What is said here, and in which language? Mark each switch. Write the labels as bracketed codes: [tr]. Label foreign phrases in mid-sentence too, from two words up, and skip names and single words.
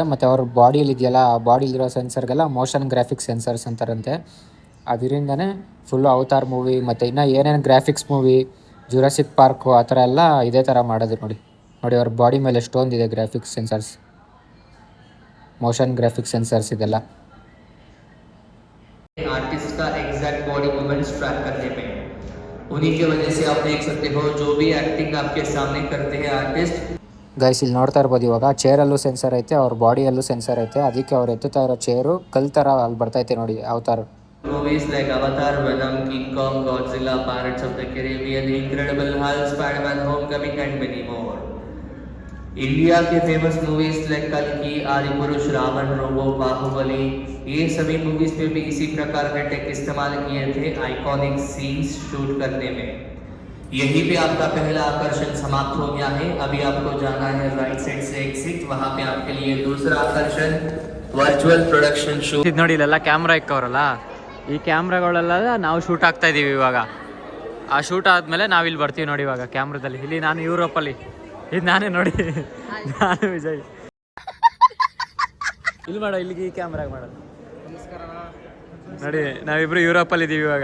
[kn] ಮತ್ತು ಅವ್ರ ಬಾಡಿಯಲ್ಲಿ ಇದೆಯಲ್ಲ, ಆ ಬಾಡಿಲಿರೋ ಸೆನ್ಸರ್ಗೆಲ್ಲ [en] motion graphic sensors [kn] ಅಂತಾರಂತೆ. ಅದರಿಂದನೇ ಫುಲ್ಲು ಅವತಾರ್ ಮೂವಿ ಮತ್ತು ಇನ್ನೂ ಏನೇನು [en] graphics movie, [kn] ಜುರಾಸಿಕ್ ಪಾರ್ಕು ಆ ಥರ ಎಲ್ಲ ಇದೇ ಥರ ಮಾಡೋದು. ನೋಡಿ ಅವ್ರ ಬಾಡಿ ಮೇಲೆ ಎಷ್ಟೊಂದಿದೆ [en] graphics sensors, motion graphic sensors [kn] ಇದೆಲ್ಲ. [hi] आर्टिस्ट का [en] exact body movements track [hi] करने में उन्हीं की वजह से आप देख सकते हो जो भी एक्टिंग आपके सामने करते हैं आर्टिस्ट. [kn] ಗೈಸ್ ಇಲ್ಲಿ ನೋಡ್ತಾ ಇರ್ಬೋದು, ಇವಾಗ ಚೇರಲ್ಲೂ ಸೆನ್ಸರ್ ಐತೆ, ಅವ್ರ ಬಾಡಿಯಲ್ಲೂ ಸೆನ್ಸರ್ ಐತೆ. ಅದಕ್ಕೆ ಅವ್ರು ಎತ್ತುತ್ತಾ ಇರೋ ಚೇರು ಕಲ್ ಥರ ಅಲ್ಲಿ ಬರ್ತೈತೆ ನೋಡಿ ಅವತಾರ್. [en] Movies like Avatar, Venom, King Kong, Godzilla, Pirates of the Caribbean, Incredible Hulk, Spider-Man, Homecoming and many more. [hi] इंडिया के [en] famous movies like [hi] कल्कि, आदिपुरुष, रावण, रोबो, बाहुबली, ये सभी मूवीज में भी इसी प्रकार के टेक इस्तेमाल किए थे [en] iconic scenes shoot [hi] करने में. यहीं पे आपका पहला आकर्षण समाप्त हो गया है. अभी आपको जाना है [en] right side [hi] से एग्जिट. वहाँ पे आपके लिए दूसरा आकर्षण [en] virtual production shoot. [kn] ಇದು ನೋಡಿ ಇಲ್ಲೆಲ್ಲ ಕ್ಯಾಮ್ರಾ ಇಕ್ಕವ್ರಲ್ಲ, ಈ ಕ್ಯಾಮ್ರಾಗಳೆಲ್ಲ ನಾವು ಶೂಟ್ ಆಗ್ತಾ ಇದೀವಿ ಇವಾಗ. ಆ ಶೂಟ್ ಆದಮೇಲೆ ನಾವು ಇಲ್ಲಿ ಬರ್ತೀವಿ ನೋಡಿ ಇವಾಗ ಕ್ಯಾಮ್ರಾದಲ್ಲಿ. ಇಲ್ಲಿ ನಾನು ಯುರೋಪಲ್ಲಿ, ಇದು ನಾನೇ ನೋಡಿ, ನಾನು ವಿಜಯ್. ಇಲ್ಲಿ ಮಾಡೋ, ಇಲ್ಲಿಗೆ ಈ ಕ್ಯಾಮ್ರಾಗ ಮಾಡೋದು. ನೋಡಿ ನಾವಿಬ್ರು ಯುರೋಪಲ್ಲಿ ಇದ್ದೀವಿ ಇವಾಗ.